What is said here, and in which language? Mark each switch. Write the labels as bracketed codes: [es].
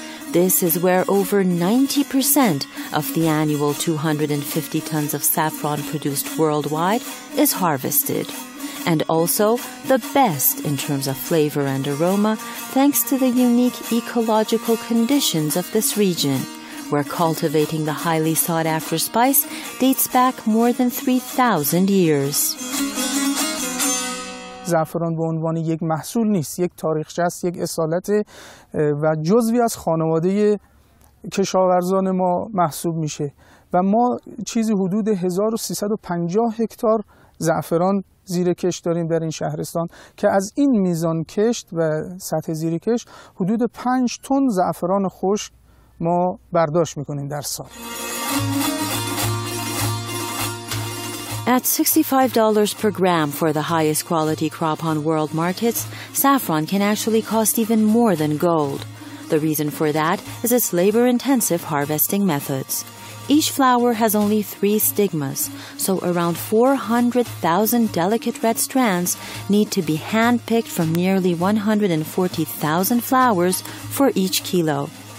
[en] This is where over 90% of the annual 250 tons of saffron produced worldwide is harvested, and also the best in terms of flavor and aroma thanks to the unique ecological conditions of this region, where cultivating the highly sought-after spice dates back more than 3,000 years. [fa] زعفران به عنوان یک محصول نیست، یک تاریخچه است، یک اصالت و جزوی از خانواده کشاورزان ما محسوب میشه و ما چیزی حدود 1350 هکتار زعفران زیر کشت داریم در این شهرستان که از این میزان کشت و سطح زیر کشت حدود 5 تن زعفران خشک ما برداشت میکنیم در سال. [en] At $65 per gram for the highest quality crop on world markets, saffron can actually cost even more than gold. The reason for that is its labor-intensive harvesting methods. Each flower has only 3 stigmas, so around 400,000 delicate red strands need to be hand-picked from nearly 140,000 flowers for each kilo.